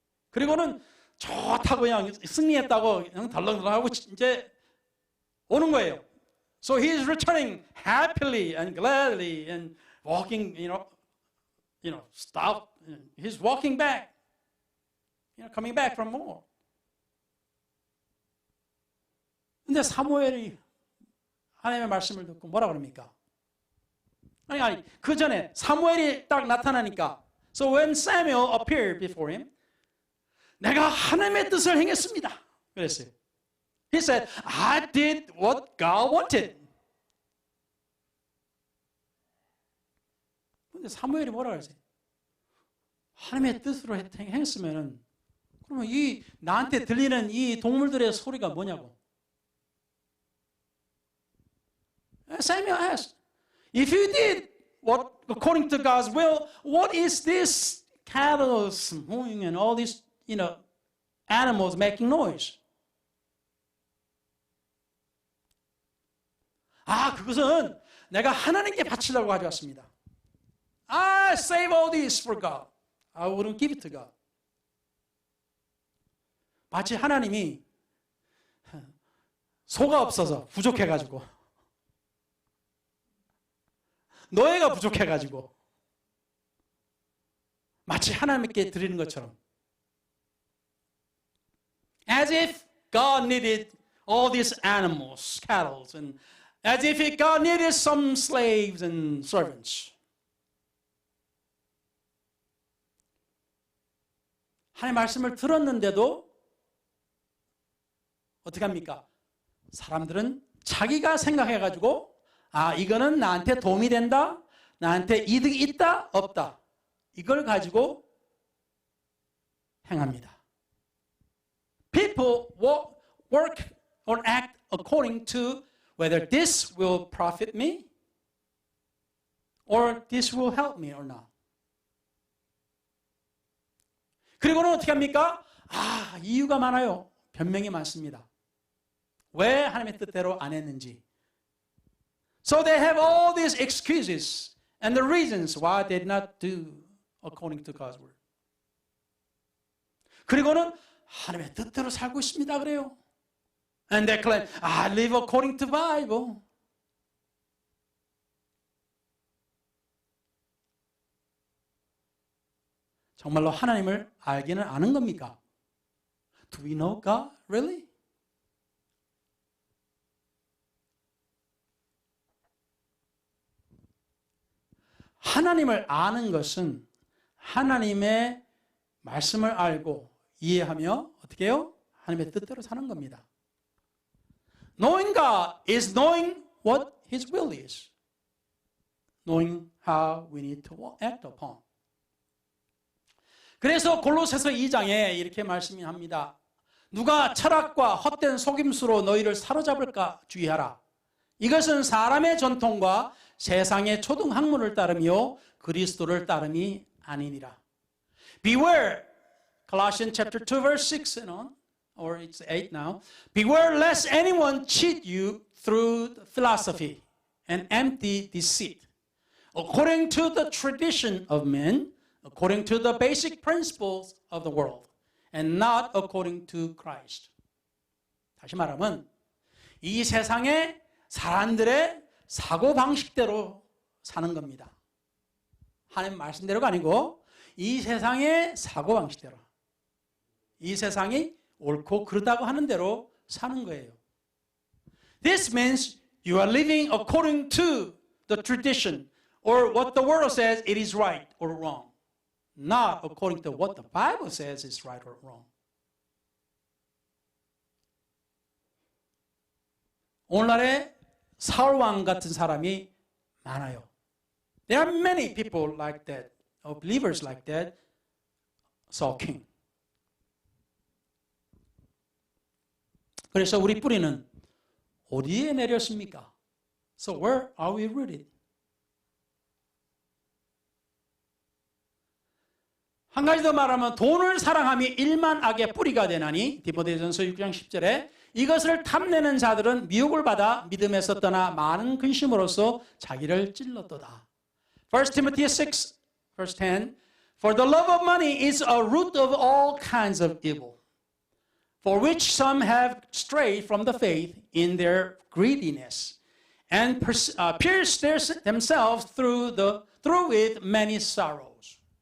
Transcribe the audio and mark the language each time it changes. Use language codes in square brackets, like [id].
[ko] 그리고는 좋다고 그냥 승리했다고 그냥 덜렁덜렁하고 이제 오는 거예요. [en] So he is returning happily and gladly and walking, stop. He's walking back, coming back from war. [ko] 근데 사무엘이 하나님의 말씀을 듣고 뭐라 그럽니까? 아니, 그 전에 사무엘이 딱 나타나니까 [en] So when Samuel appeared before him, [ko] 내가 하나님의 뜻을 행했습니다. 그랬어요. [en] He said, I did what God wanted. [ko] 근데 사무엘이 뭐라 그랬어요? 하나님의 뜻으로 행했으면은 그러면 나한테 들리는 이 동물들의 소리가 뭐냐고. [en] Samuel asked, if you did what according to God's will, what is this cattle moving and all these, animals making noise? [ko] 그것은 내가 하나님께 바치려고 가져왔습니다. [en] I save all this for God. I wouldn't give it to God. [ko] 마치 하나님이 소가 없어서 부족해가지고 노예가 부족해가지고 마치 하나님께 드리는 것처럼 [en] as if God needed all these animals, cattle, and as if God needed some slaves and servants. [ko] 하나님의 말씀을 들었는데도 어떻게 합니까? 사람들은 자기가 생각해가지고 이거는 나한테 도움이 된다, 나한테 이득이 있다, 없다. 이걸 가지고 행합니다. [en] People work or act according to whether this will profit me or this will help me or not. [ko] 그리고는 어떻게 합니까? 이유가 많아요. 변명이 많습니다. 왜 하나님의 뜻대로 안 했는지. [en] So they have all these excuses and the reasons why they did not do according to God's word. [ko] 그리고는 하나님의 뜻대로 살고 있습니다. 그래요. [en] And they claim, I live according to Bible. [ko] 정말로 하나님을 알기는 아는 겁니까? [en] Do we know God? Really? [ko] 하나님을 아는 것은 하나님의 말씀을 알고 이해하며 어떻게 해요? 하나님의 뜻대로 사는 겁니다. [en] Knowing God is knowing what His will is. Knowing how we need to act upon. [ko] 그래서 골로새서 2장에 이렇게 말씀합니다. 누가 철학과 헛된 속임수로 너희를 사로잡을까 주의하라. 이것은 사람의 전통과 세상의 초등학문을 따르며 그리스도를 따름이 아니니라. [en] Beware, Colossians chapter 2 verse 6 and on, or it's 8 now. Beware lest anyone cheat you through philosophy and empty deceit, according to the tradition of men, according to the basic principles of the world, and not according to Christ. [ko] 다시 말하면 이 세상의 사람들의 사고방식대로 사는 겁니다. 하나님 말씀대로가 아니고 이 세상의 사고방식대로, 이 세상이 옳고 그르다고 하는 대로 사는 거예요. [en] This means you are living according to the tradition or what the world says it is right or wrong, not according to what the Bible says is right or wrong. [ko] 오늘날에 사울 왕 같은 사람이 많아요. [en] There are many people like that of believers like that, Saul king. [ko] 그래서 우리 뿌리는 어디에 내렸습니까? [en] So where are we rooted? [ko] 한 가지 더 말하면 돈을 사랑함이 일만 악의 뿌리가 되나니 디모데전서 6장 10절에 이것을 탐내는 자들은 미혹을 받아 믿음에서 떠나 많은 근심으로써 자기를 찔렀도다. [en] 1 Timothy 6 verse 10 For the love of money is a root of all kinds of evil, for which some have strayed from the faith in their greediness and pierced themselves through with many sorrows.